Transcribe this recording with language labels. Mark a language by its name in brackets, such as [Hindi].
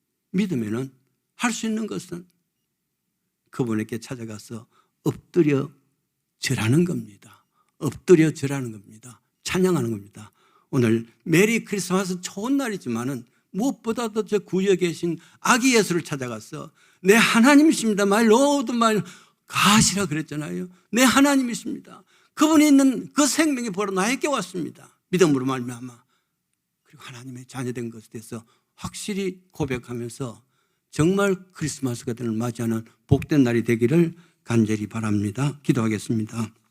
[Korean] 믿으면은 할 수 있는 것은 그분에게 찾아가서 엎드려 절하는 겁니다. 엎드려 절하는 겁니다. 찬양하는 겁니다. 오늘 메리 크리스마스 좋은 날이지만은 무엇보다도 저 구역에 계신 아기 예수를 찾아가서 내 하나님이십니다. [English] My Lord, my God이라 [Korean] 그랬잖아요. 내 하나님이십니다. 그분이 있는 그 생명의 보러 나에게 왔습니다. 믿음으로 말미암아. 그리고 하나님의 자녀된 것에 대해서 확실히 고백하면서 정말 크리스마스가 되는 맞이하는 복된 날이 되기를 간절히 바랍니다. 기도하겠습니다.